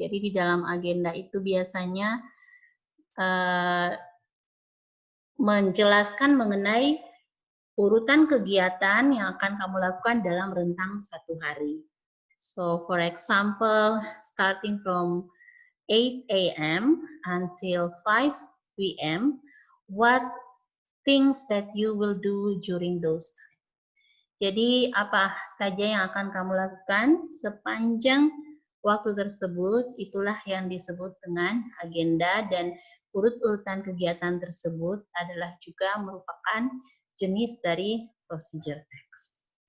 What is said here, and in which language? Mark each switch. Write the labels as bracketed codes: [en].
[id] Jadi di dalam agenda itu biasanya menjelaskan mengenai urutan kegiatan yang akan kamu lakukan dalam rentang satu hari. [en] So for example, starting from 8 a.m. until 5 p.m., what things that you will do during those time. [id] Jadi apa saja yang akan kamu lakukan sepanjang waktu tersebut, itulah yang disebut dengan agenda, dan urut-urutan kegiatan tersebut adalah juga merupakan jenis dari procedure text.